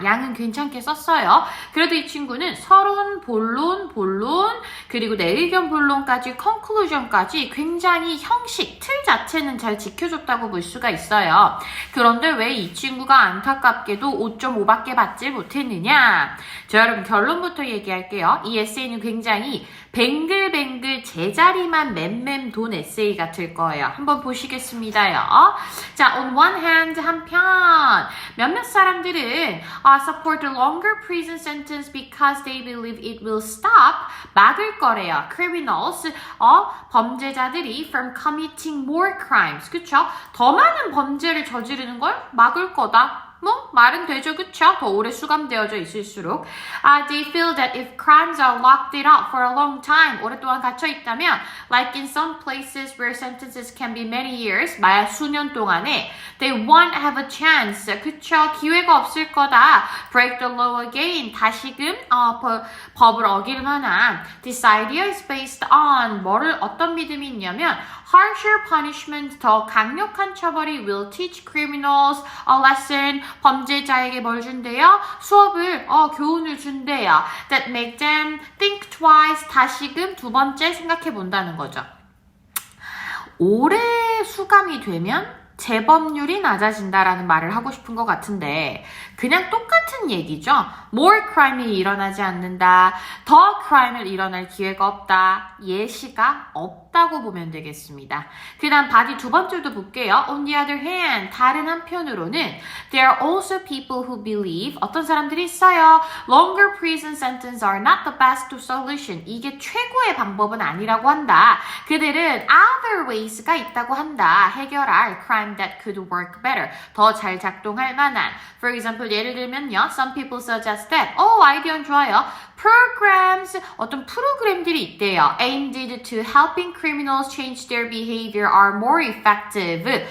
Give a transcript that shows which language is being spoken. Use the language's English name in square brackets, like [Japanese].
[Korean] 양은 괜찮게 썼어요. 그래도 이 친구는 서론, 본론, 그리고 내 의견 본론까지, conclusion까지 굉장히 형식, 틀 자체는 잘 지켜줬다고 볼 수가 있어요. 그런데 왜 이 친구가 안타깝게도 5.5밖에 받지 못했느냐? 자, 여러분 결론부터 얘기할게요. 이 에세이는 굉장히 뱅글뱅글 제자리만 맴맴 돈 에세이 같을 거예요. 한번 보시겠습니다요. [English] 자, on one hand [Korean] 한편 몇몇 사람들은 [English] support a longer prison sentence because they believe it will stop, [Korean] 막을 거래요. [English] criminals, [Korean] 범죄자들이 [English] from committing more crimes, [Korean] 그쵸? 더 많은 범죄를 저지르는 걸 막을 거다. 뭐 말은 되죠, 그쵸? 더 오래 수감되어져 있을수록 [English] they feel that if crimes are locked it up for a long time, [Korean] 오랫동안 갇혀 있다면 [English] like in some places where sentences can be many years, [Korean] 만약 수년 동안에 [English] they won't have a chance, [Korean] 그쵸? 기회가 없을 거다. [English] break the law again, [Korean] 다시금 법을 어기는 하나. [English] This idea is based on [Korean] 어떤 믿음이 있냐면 [English] harsher punishment, [Korean] 더 강력한 처벌이 [English] will teach criminals a lesson, [Korean] 범죄자에게 뭘 준대요? 수업을, 교훈을 준대요. [English] That make them think twice, [Korean] 다시금 두 번째 생각해 본다는 거죠. 오래 수감이 되면 재범률이 낮아진다라는 말을 하고 싶은 것 같은데 그냥 똑같은 얘기죠. more crime이 일어나지 않는다. 더 crime을 일어날 기회가 없다. 예시가 없다고 보면 되겠습니다. 그 다음 바디 두 번째도 볼게요. [English] On the other hand, [Korean] 다른 한편으로는 [English] there are also people who believe, [Korean] 어떤 사람들이 있어요. [English] longer prison sentences are not the best solution. [Korean] 이게 최고의 방법은 아니라고 한다. 그들은 [English] other ways [Korean] 가 있다고 한다. 해결할 [English] crime that could work better. [Korean] 더 잘 작동할 만한. [English] For example, [Korean] 예를 들면요. [English] Some people suggest that, [Korean] 아이디어는 좋아요. programs, 어떤 프로그램들이 있대요. [English] aimed to helping criminals change their behavior are more effective.